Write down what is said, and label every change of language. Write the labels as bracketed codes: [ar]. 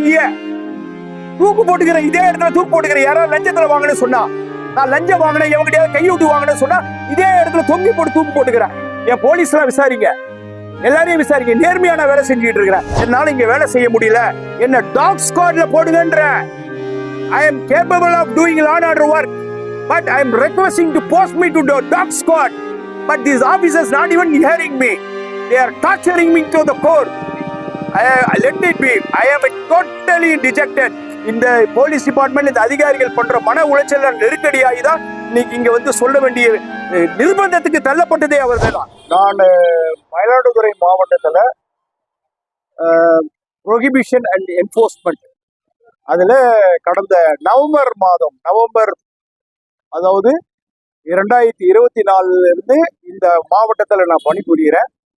[ta] இங்க தூக்கு போட்டுக்கிறேன், இதே இடத்துல தூக்கு போட்டுக்கிறேன். யாராவது லஞ்சத்துல வாங்கன்னு சொன்னா, நான் லஞ்சம் வாங்கினேன் எவங்கிட்ட கையூட்டு வாங்கினேன்னு சொன்னா இதே இடத்துல தொங்கி போட்டு தூக்கு போட்டுக்கிறேன். என் போலீஸ் எல்லாம் விசாரிங்க, எல்லாரையும் விசாரிங்க. நேர்மையான வேலை செஞ்சுட்டு இருக்கிறேன். என்னால இங்க வேலை செய்ய முடியல, என்ன talk ஸ்குவாட்ல போடுங்கன்ற. [en] I am capable of doing law and order work, but I am requesting to post me to the dog squad. But these officers not even hearing me. They are torturing me to the core. Let it be. I am totally dejected. [ta] இந்த police department, இந்த அதிகாரிகள் பண்ற மன உளைச்சல் நெருக்கடியாகி தான் இன்னைக்கு இங்க சொல்ல வேண்டிய நிர்பந்தத்துக்கு தள்ளப்பட்டதே அவர்கள் தான். நான் மயிலாடுதுறை மாவட்டத்துல ப்ரோஹிபிஷன் அண்ட் என்ஃபோர்ஸ்மெண்ட், அதுல கடந்த நவம்பர் அதாவது 2024 இருந்து இந்த மாவட்டத்துல நான் பணிபுரிகிறேன்.